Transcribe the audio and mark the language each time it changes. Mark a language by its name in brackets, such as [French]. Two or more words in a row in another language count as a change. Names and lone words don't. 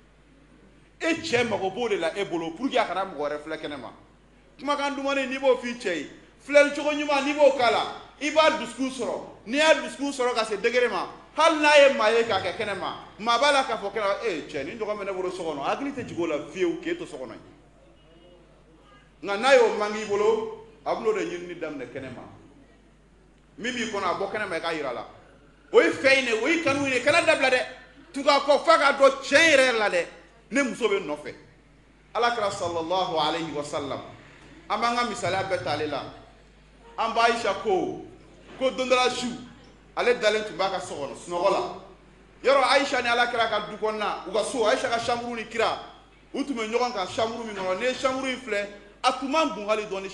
[Bambara] e cɛ mago b'o de la e bolo [French] pour que [Bambara] a kana mɔgɔ wɛrɛ filɛ kɛnɛ ma kumakan dumani n'i b'o f'i cɛ ye filɛli cogo ɲuman n'i b'o k'a la I b'a dusukun sɔrɔ n'i y'a dusukun sɔrɔ ka se degré ma hali n'a ye maa ye k'a kɛ kɛnɛ ma maa b'a la k'a fɔ kɛnɛ cɛ nin dɔgɔ bɛ ne bolo so kɔnɔ hakili tɛ jigin o la fiyewu k'e to so kɔnɔ nka n'a y'o mangi I bolo a b'o de ɲinini daminɛ kɛnɛ ma min b'i kɔnɔ a bɔ kɛnɛ ma I k'a yira la o ye fɛn in de o ye kanu ye kana dabila dɛ tugu a kɔ f'a ka dɔn tiɲɛ yɛrɛ la dɛ ne muso bɛ nɔfɛ alakira [Arabic] sallallahu alayhi wa sallam [Bambara] an b'an ka misaliya bɛɛ ta ale la an ba Aisha ko don dɔ la su ale dalen tun b'a ka so kɔnɔ sunɔgɔ la yɔrɔ Aisha ni alakira ka du kɔnɔna u ka so Aisha ka chambre ni kira u tun bɛ ɲɔgɔn kan chambre min kɔnɔ n'i ye chambre in filɛ a tun man bon hali dɔɔni